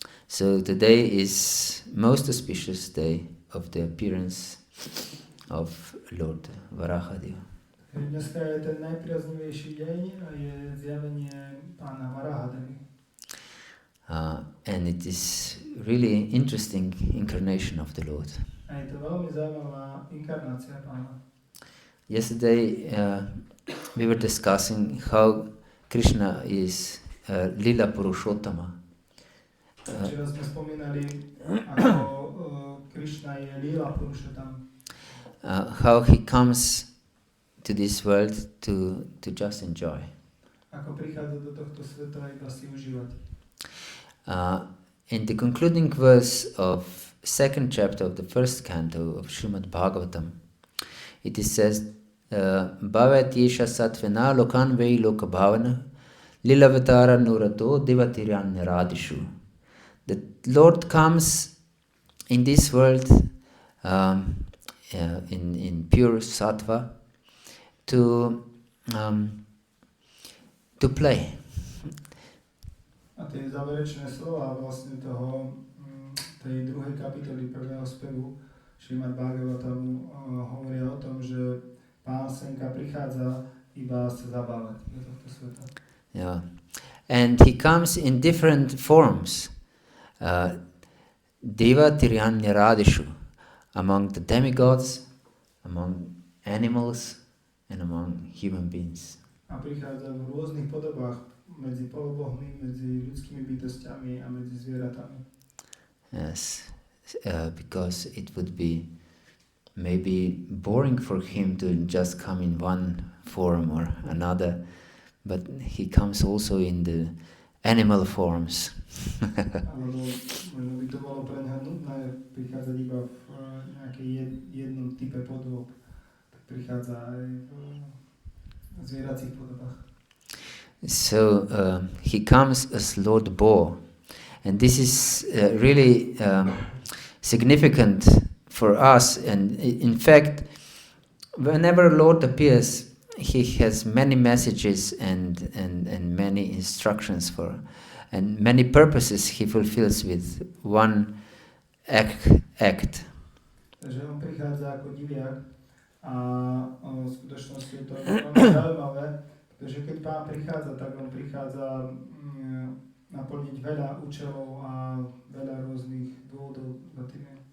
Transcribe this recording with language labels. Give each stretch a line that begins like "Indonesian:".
English: So today is most auspicious day of the appearance of Lord Varahadeva.
Slovak: Dneska je ten najpriaznivejší deň a je zjavenie Pána Varahadevy.
English: And it is really interesting incarnation of the Lord.
Slovak: A je to veľmi zaujímavá inkarnácia Pána.
English: Yesterday we were discussing how Krishna is Lila Purushottama.
Slovak: Včera sme spomínali, ako Krishna je Lila Purushottama.
English: How he comes to this world to just enjoy.
Slovak: Ako prichádza do tohto sveta iba si užívať.
English: In the concluding verse of second chapter of the first canto of Srimad Bhagavatam, it is says,
Sanskrit: Bhavat yesha satvena lokan vei loka bhavana lilavatara nurato devatiran radishu.
English: The Lord comes in this world in pure sattva to play.
Slovak: A tie záverečné slova vlastne tej druhej kapitoly prvého spevu Srimad Bhagavatamu hovoria o tom, že Pán Senka prichádza iba sa zabávať do tohto sveta.
English: Yeah. And he comes in different forms. Deva Tiryanya Radishu, among the demigods, among animals and among human beings.
Slovak: A prichádza v rôznych podobách medzi polobohmi, medzi ľudskými bytostiami a medzi zvieratami.
English: Yes, because it would be maybe boring for him to just come in one form or another, but he comes also in the animal forms.
Slovak: Alebo možno by to bolo pre neho nudné prichádzať iba v nejakej jednom type podôb. Tak prichádza aj v zvieracích podobách.
English: So he comes as Lord Bo, and this is really significant for us. And in fact, whenever Lord appears, he has many messages and many instructions for, and many purposes he fulfills with one act.
Slovak: Takže on prichádza ako diviak a v skutočnosti je to veľmi zaujímavé, pretože keď Pán prichádza, tak on prichádza naplniť veľa účelov a veľa rôznych dôvodov za tým.